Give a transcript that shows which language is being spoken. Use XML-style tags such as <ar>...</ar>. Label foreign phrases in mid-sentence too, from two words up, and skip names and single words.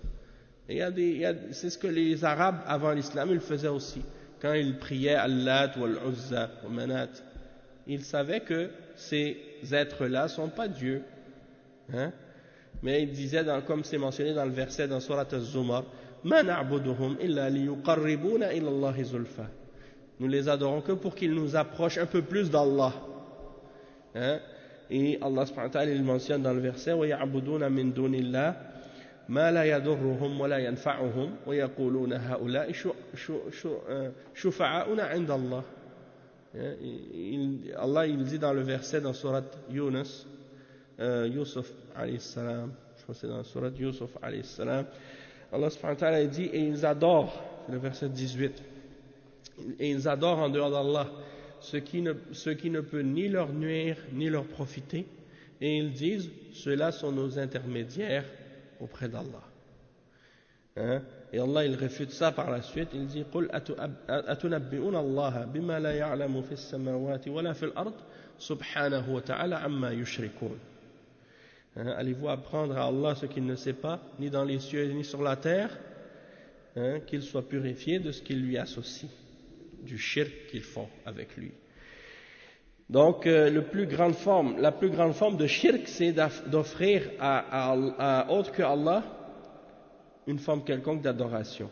<fr>Et c'est ce que les Arabes avant l'islam ils faisaient aussi. Quand ils priaient Allah ou Al-Uzza ou Manat, ils savaient que ces êtres-là ne sont pas Dieu. Hein? Mais ils disaient, comme c'est mentionné dans le verset dans Surat Az-Zumar,</fr> <ar>ما نعبدهم إلا ليقربونا إلى الله زلفى.</ar> <fr>Nous les adorons que pour qu'ils nous approchent un peu plus d'Allah. Hein? Et Allah</fr> <ar>سبحانه وتعالى</ar> <fr>il mentionne dans le verset</fr> <ar>ويعبدون من دون الله ما لا يضرهم ولا ينفعهم ويقولون هؤلاء شفعاؤنا عند الله.</ar> <fr>Allah il dit dans le verset dans Surat Yunus Yusuf</fr> <ar>عليه السلام,</ar> <fr>je crois que c'est dans Surat Yusuf</fr> <ar>عليه السلام,</ar> <fr>Allah</fr> <ar>سبحانه وتعالى</ar> <fr>dit et ils adorent, c'est le verset 18, et ils adorent en dehors d'Allah ce qui ne peut ni leur nuire ni leur profiter, et ils disent ceux-là sont nos intermédiaires auprès d'Allah. Hein? Et Allah il réfute ça par la suite, il dit</fr> <ar>قُلْ أَتُنَبِّئُونَ اللَّهَ بِمَا لَا يَعْلَمُ فِي السَّمَاوَاتِ وَلَا فِي الْأَرْضِ سُبْحَانَهُ وَتَعَالَى عَمَّا يُشْرِكُونَ.</ar> <fr>Allez-vous apprendre à Allah ce qu'il ne sait pas, ni dans les cieux ni sur la terre, hein, qu'il soit purifié de ce qu'il lui associe, du shirk qu'ils font avec lui. Donc la plus grande forme de shirk, c'est d'offrir à autre que Allah une forme quelconque d'adoration.</fr>